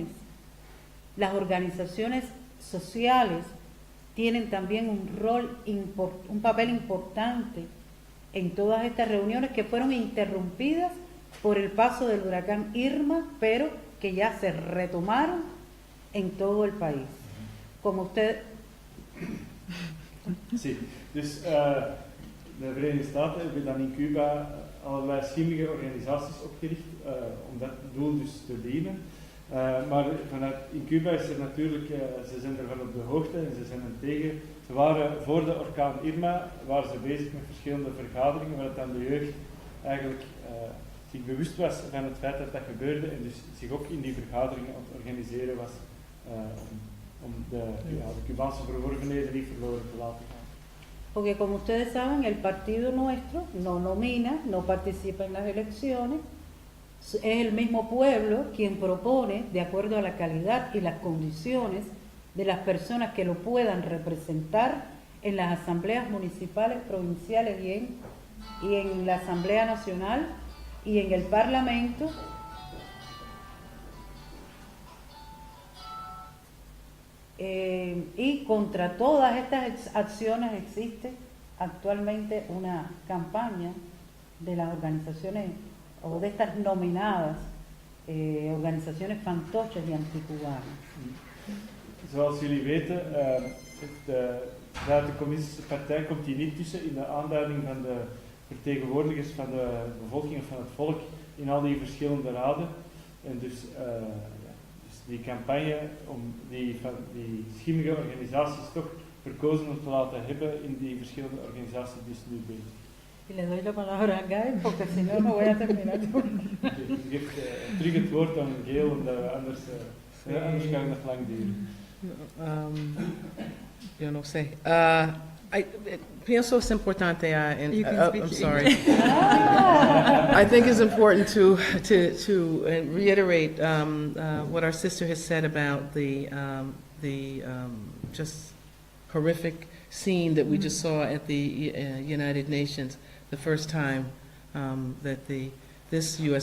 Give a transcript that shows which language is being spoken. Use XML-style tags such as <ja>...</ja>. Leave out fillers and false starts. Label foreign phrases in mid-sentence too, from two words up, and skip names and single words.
<es>Las organizaciones sociales tienen también un papel importante en todas estas reuniones que fueron interrumpidas por el paso del huracán Irma, pero que ya se retomaron en todo el país. Como usted... Sí,</es> <nl>dus de Verenigde Staten hebben dan in Cuba allerlei schimmige organisaties opgericht om dat doel dus te dienen. Maar in Cuba is er natuurlijk, ze zijn ervan op de hoogte en ze zijn er tegen. Ze waren voor de orkaan Irma waren ze bezig met verschillende vergaderingen waar dan de jeugd eigenlijk zich bewust was van het feit dat dat gebeurde en dus zich ook in die vergaderingen aan het organiseren was om de Cubaanse verworvenheden niet verloren te laten gaan.</nl> <es>Porque como ustedes saben, el partido nuestro no nomina, no participa en las elecciones, es el mismo pueblo quien propone, de acuerdo a la calidad y las condiciones de las personas que lo puedan representar en las asambleas municipales, provinciales y en la Asamblea Nacional y en el Parlamento. Y contra todas estas acciones existe actualmente una campaña de las organizaciones o de estas nominadas organisaties fantoches y anticubanas.</es> <nl>Zoals jullie weten, de Communistische Partij komt hier niet tussen in de aanduiding van de vertegenwoordigers van de bevolking of van het volk in al die verschillende raden. En dus die campagne om die schimmige organisaties toch verkozen te laten hebben in die verschillende organisaties die is nu bezig.</nl> <es>Y le doy la palabra a Gail, porque si no, no voy a terminar.</es> <nl>Ik geef terug het woord aan Gail, omdat anders kan het nog lang duren.</nl> <es>Yo no sé. Pienso es importante,</es> <en>I'm sorry. I think it's important to reiterate what our sister has said about the just horrific scene that we just saw at the United Nations, the first time that this U.S.</en>